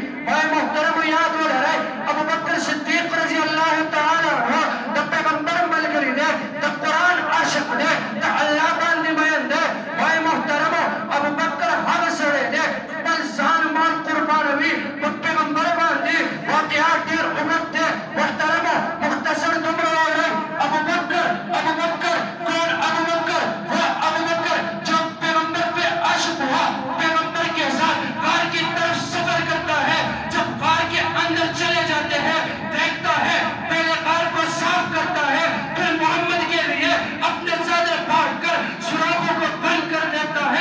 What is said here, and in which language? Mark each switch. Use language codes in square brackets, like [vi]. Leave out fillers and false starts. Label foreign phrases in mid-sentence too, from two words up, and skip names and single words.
[ps] وای محترمو، یاد ولرئ ابوبکر صدیق [ar] رضی الله تعالی عنہ [ps] د پیغمبر ملګری دی، د قرآن عاشق دی، د الله باندې مین دی. وای محترمو، ابوبکر هغه سړی دی خپل ځان مال قربانوي په پیغمبر باندې. واقعات ډېر اوږد دی. محترمو، مختصر دومره واورئ. [ur] ابوبکر کون ابوبکر؟ وہ ابوبکر جو پیغمبر پہ عاشق ہوا، پیغمبر کے ساتھ غار کی طرف سفر کرتا ہے. جب غار کے اندر چلے جاتے ہیں دیکھتا ہے پہلے غار کو صاف کرتا ہے، پھر محمد کے لیے اپنے چادر پھاڑ کر سوراخوں کو بند کر دیتا ہے.